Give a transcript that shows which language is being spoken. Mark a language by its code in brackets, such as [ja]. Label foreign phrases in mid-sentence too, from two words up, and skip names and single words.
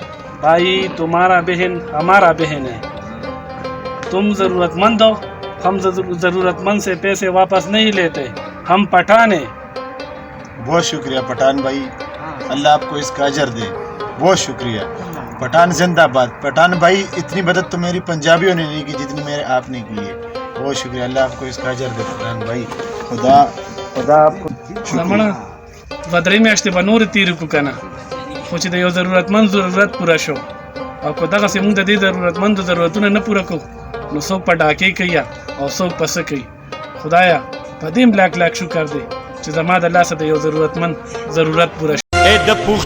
[ur] بھائی تمہارا بہن ہمارا بہن ہے۔ تم ضرورتمند ہو، ہم ضرورتمند سے پیسے واپس نہیں لیتے، ہم پٹھان ہیں. بہت شکریہ پٹھان بھائی، اللہ آپکو اسکا اجر دے. بہت شکریہ۔ پٹھان زندہباد. پٹھان بھائی، اتنی مدد تو میری پنجابیوں نے نہیں کی جتنی میرے آپنے کی ہے. بہت شکریہ، اللہ آپکو اسکا اجر دے پٹھان بھائی. خدا آپکو [ps] زمانه په 3 میاشتې به نورې تېرې کړو که نه، خو چې د یو ضرورتمند ضرورت پوره شو، او که دغسې مونږ د دې ضرورتمندو ضرورتونه نه پوره کړو نو څوک په ډاکې کوي او څوک په څه کوي. خدایا په دې لاک شکر دی چې زما د لاسه د یو ضرورتمند ضرورت پوره شو.